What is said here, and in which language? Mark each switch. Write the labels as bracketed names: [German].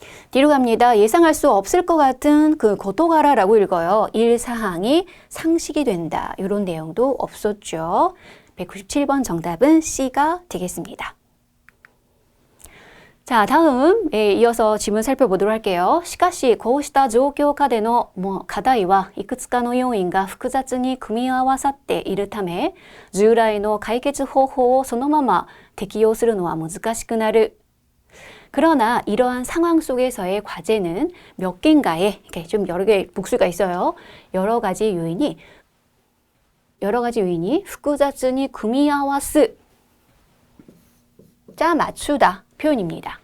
[Korean] 뒤로 갑니다. 예상할 수 없을 것 같은 그 고토가라라고 읽어요. 일사항이 상식이 된다. 이런 내용도 없었죠. 197번 정답은 C가 되겠습니다. 자, 다음 이어서 질문 살펴보도록 할게요. [Japanese] しかしこうした状況下での課題はいくつかの要因が複雑に組み合わさっているため、従来の解決方法をそのまま適用するのは難しくなる. [Korean] 그러나 이러한 상황 속에서의 과제는 몇 개인가에 이렇게 좀 여러 개 복수가 있어요. 여러 가지 요인이 [Japanese] 複雑に 組み合わす [Korean] 짜 맞추다 표현입니다.